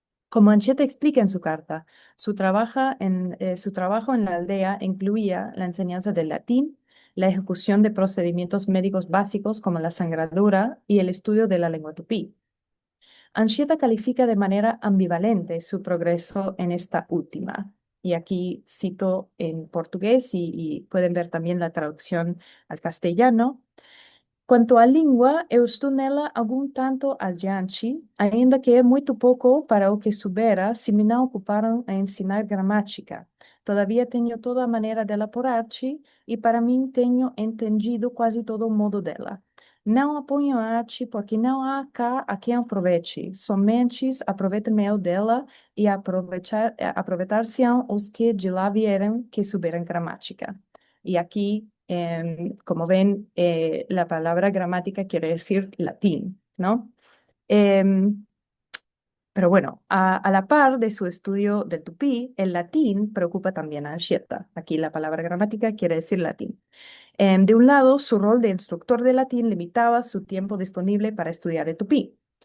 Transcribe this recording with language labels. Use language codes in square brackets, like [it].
[es] Como Anchieta explica en su carta, su trabajo en la aldea incluía la enseñanza del latín, la ejecución de procedimientos médicos básicos como la sangradura y el estudio de la lengua tupí. Anchieta califica de manera ambivalente su progreso en esta última. Y aquí cito en portugués y pueden ver también la traducción al castellano. [pt] Quanto à língua, eu estou nela algum tanto adiante, ainda que é muito pouco para o que soubera se me não ocuparam a ensinar gramática. Todavia tenho toda a maneira dela por arte e para mim tenho entendido quase todo o modo dela. Não a ponho a arte porque não há cá a quem aproveite, somente aproveito-me eu dela e aproveitar-se-ão os que de lá vieram que souberam gramática. [es] Y aquí, como ven, la palabra gramática quiere decir latín, ¿no? Em, pero bueno, a la par de su estudio del tupí, el latín preocupa también a Anchieta. Aquí la palabra gramática quiere decir latín. De un lado, su rol de instructor de latín limitaba su tiempo disponible para estudiar el tupí.